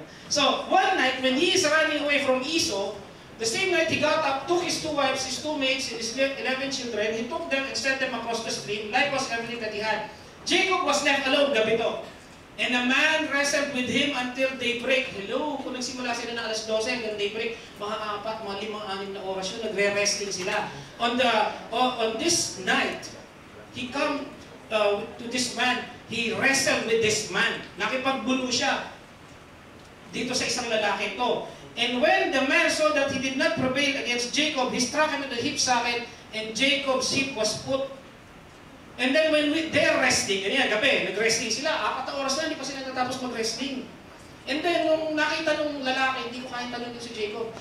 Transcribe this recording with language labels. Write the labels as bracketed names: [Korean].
[English] So, one night, when he is running away from Esau, the same night he got up, took his two wives, his two maids, and his 11 children, he took them and sent them across the stream, likewise everything that he had. Jacob was left alone, [Filipino] gabi to. [English] And a man wrestled with him until daybreak. [Filipino] Hello, kung nagsimula sila ng alas 12 hanggang daybreak, mga 4, mga 5, 6 na oras yun, nagre-wrestling sila. [English] On this night, he come to this man, he wrestled with this man. [Filipino] Nakipagbulo siya dito sa isang lalaki to. [English] And when the man saw that he did not prevail against Jacob, he struck him in the hip socket, and Jacob's hip was put. And then when they're wrestling, [Filipino] ganyan, gabi, nag-wrestling sila, 4 oras na, hindi pa sila natapos mag-wrestling. And then, nung nakita nung lalaki, hindi ko kaya tanongin si Jacob.